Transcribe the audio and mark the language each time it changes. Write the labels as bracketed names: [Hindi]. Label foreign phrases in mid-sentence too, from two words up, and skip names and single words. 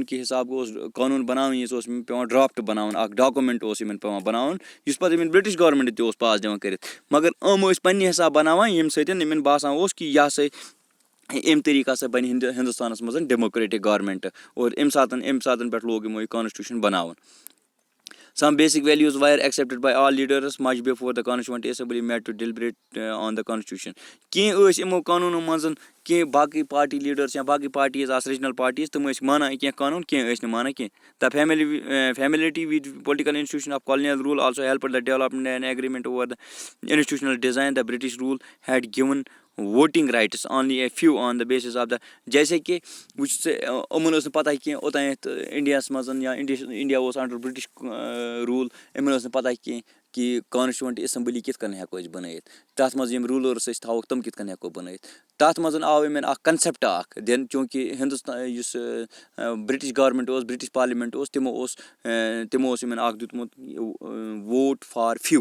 [Kashmiri] کہِ حِساب اوس قانوٗن بَناوٕنۍ یہِ اوس یِمن پٮ۪وان ڈرٛافٹ بَناوُن اکھ ڈاکومٮ۪نٛٹ اوس یِمن پٮ۪وان بَناوُن یُس پَتہٕ یِمن [English] British government [Kashmiri] تہِ اوس پاس دِوان کٔرِتھ مگر یِم ٲسۍ پنٛنہِ حِساب بَناوان ییٚمہِ سۭتۍ یِمن باسان اوس کہِ یہِ ہسا اَمہِ طریٖقہٕ ہسا بَنہِ ہِندُستانَس منٛز [English] democratic government [Kashmiri] اور اَمہِ ساتہٕ پٮ۪ٹھ لوگ یِمو یہِ کانسٹیوٗشَن بَناوُن [English] Some basic values were accepted by all leaders much before the Constituent Assembly met to deliberate on the Constitution. [Kashmiri] کینٛہہ ٲسۍ یِمو قانوٗنو منٛز کینٛہہ باقٕے [English] party leaders [Kashmiri] یا باقٕے پارٹیٖز آسہٕ [English] regional parties [Kashmiri] تِم ٲسۍ مانان کینٛہہ قانوٗن کینٛہہ ٲسۍ نہٕ مانان کینٛہہ. [English] The familiarity with political institution of colonial rule also helped the development and agreement over the institutional design. The British rule had given voting rights only a few on the basis of the [Urdu] جیسے کہ [Kashmiri] وٕچھ ژٕ یِمن ٲس نہٕ پتہ کینٛہہ اوٚتانٮ۪تھ انڈیاہس منٛز یا انڈیا اوس [English] under British rule [Kashmiri] یِمن ٲس نہٕ پتہ کینٛہہ کہ [English] Constituent Assembly [Kashmiri] کِتھ کٔنۍ ہٮ۪کو أسۍ بنٲیِتھ تتھ منٛز یِم روٗلٲرٕس أسۍ تھاووکھ تِم کِتھ کٔنۍ ہٮ۪کو بنٲیِتھ. تتھ منٛز آو یِمن اکھ کنسیپٹ اکھ دِنہٕ چوٗنکہِ ہندوستان یُس [English] British government [Kashmiri] اوس [English] British parliament [Kashmiri] اوس تِمو اوس یِمن اکھ دیُتمُت [English] vote for few.